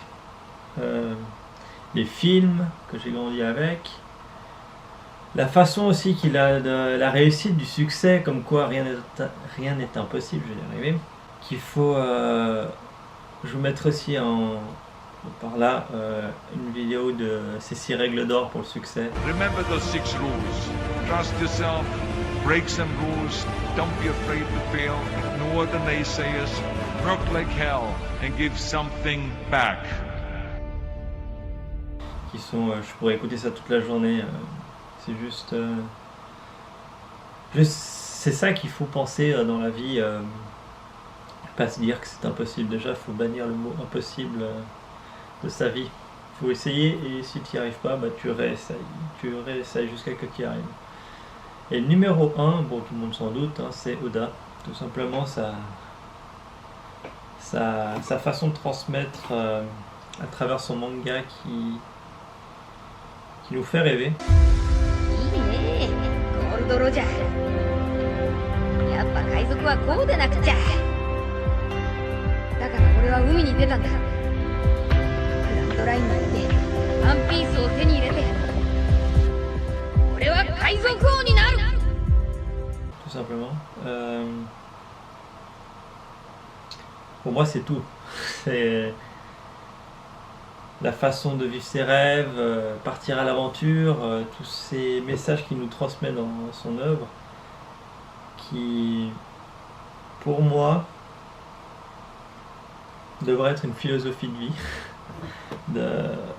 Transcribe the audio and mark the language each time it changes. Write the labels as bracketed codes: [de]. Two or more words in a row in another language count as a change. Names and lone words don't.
[fr] Les films que j'ai grandi avec, la façon aussi qu'il a de la réussite, du succès, comme quoi rien n'est impossible, je vais y arriver. Qu'il faut, je vous mettrai aussi par là une vidéo de ces 6 règles d'or pour le succès. [en] Remember those 6 rules. Trust yourself, break some rules, don't be afraid to fail, ignore the naysayers, work like hell and give something back. [fr] qui sont... je pourrais écouter ça toute la journée. C'est juste... c'est ça qu'il faut penser dans la vie. Pas se dire que c'est impossible. Déjà, il faut bannir le mot impossible de sa vie. Il faut essayer et si tu n'y arrives pas, bah, tu réessayes. Tu réessayes jusqu'à ce que tu y arrives. Et le numéro 1, bon, tout le monde s'en doute, hein, c'est Oda. Tout simplement sa façon de transmettre à travers son manga qui nous fait rêver. [ja] いいねゴールドロジャーやっぱ海賊はこうでなくちゃだから俺は海に出たんだグランドラインまで行ってワンピースを手に入れて俺は海賊王になる [fr] Tout simplement. Pour moi, c'est tout. C'est la façon de vivre ses rêves, partir à l'aventure, tous ces messages qu'il nous transmet dans son œuvre, qui, pour moi, devrait être une philosophie de vie.